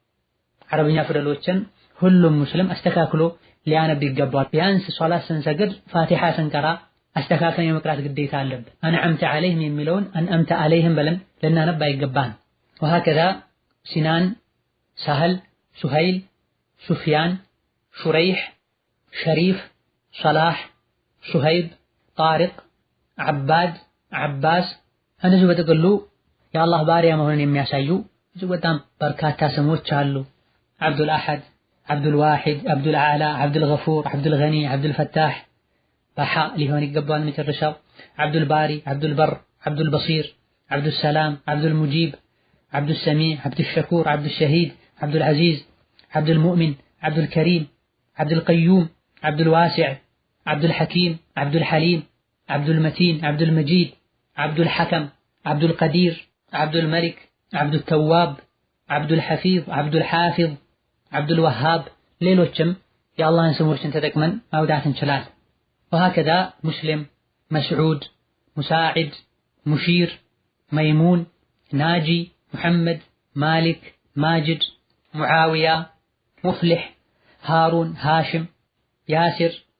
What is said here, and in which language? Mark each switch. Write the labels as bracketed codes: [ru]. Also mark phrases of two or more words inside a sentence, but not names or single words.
[am] አረብኛ ፊደሎችን ሁሉም ሙስሊም አስተካክሎ ሊያነብ ይገባል። ቢያንስ ሶላት ስንሰግድ ፋቲሓ ስንቀራ አስተካክለን የመቅራት ግዴታ አለብን። [ar] أنعمت عليهم [am] የሚለውን [ar] أنعمت عليهم [am] ብለን ልናነብ አይገባንም። ወሀከዛ ሲናን፣ ሳህል፣ ሱሀይል፣ ሱፍያን፣ ሹረይሕ፣ ሸሪፍ፣ ሰላሕ፣ ሱሀይብ፣ ጣሪቅ፣ ዓባድ፣ ዓባስ። እነዚህ በጥቅሉ የአላህ ባሪያ መሆኑን የሚያሳዩ እጅግ በጣም በርካታ ስሞች አሉ። ዓብዱል አሐድ፣ ዓብዱል ዋሒድ፣ ዓብዱል አዕላ፣ ዓብዱል ገፉር፣ ዓብዱል ገኒ፣ ዓብዱል ፈታሕ በሓ ሊሆን ይገባል። መጨረሻው ዓብዱል ባሪ፣ ዓብዱል በር፣ ዓብዱል በሲር፣ ዓብዱል ሰላም፣ ዓብዱል ሙጂብ፣ ዓብዱል ሰሚዕ፣ ዓብዱል ሸኩር፣ ዓብዱል ሸሂድ፣ ዓብዱል ዐዚዝ፣ ዓብዱል ሙእሚን፣ ዓብዱል ከሪም፣ ዓብዱል ቀዩም፣ ዓብዱል ዋሲዕ፣ ዓብዱል ሐኪም፣ ዓብዱል ሐሊም፣ ዓብዱል መቲን፣ ዓብዱል መጂድ፣ ዓብዱል ሐከም፣ ዓብዱል ቀዲር፣ ዓብዱል መሊክ፣ ዓብዱል ተዋብ፣ ዓብዱል ሐፊዝ፣ ዓብዱል ሓፊዝ፣ ዓብዱል ወሃብ። ሌሎችም የአላህን ስሞችን ተጠቅመን ማውጣት እንችላለን። ወሀከዛ ሙስሊም፣ መስዑድ፣ ሙሳዒድ፣ ሙሺር፣ መይሙን፣ ናጂ፣ ሙሐመድ፣ ማሊክ፣ ማጅድ፣ ሙዓዊያ፣ ሙፍሊሕ፣ ሃሩን፣ ሃሽም፣ ያሲር፣